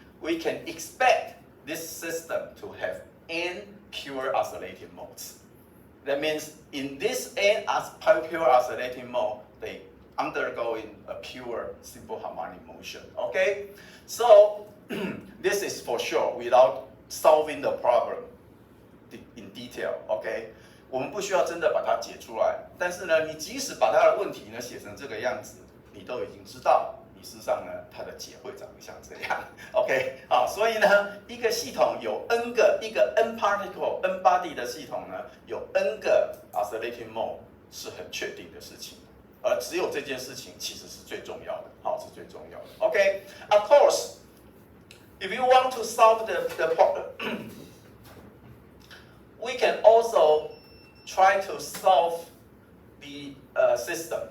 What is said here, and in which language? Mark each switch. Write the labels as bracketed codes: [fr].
[en] We can expect this system to have n pure oscillating modes. That means in this n pure oscillating mode, they undergoing a pure simple harmonic motion. Okay, so this is for sure without solving the problem in detail. [zh] Okay, 我们不需要真的把它解出来，但是呢，你即使把它的问题呢写成这个样子，你都已经知道，你事实上呢，它的解会长像这样。 OK， 好，所以呢，一个系统有 n 个一个 n particle n body 的系统呢，有 n 个 oscillating mode 是很确定的事情。只有这件事情其实是最重要的，好，是最重要的。 [en] OK, of course, if you want to solve the problem, we can also try to solve the system.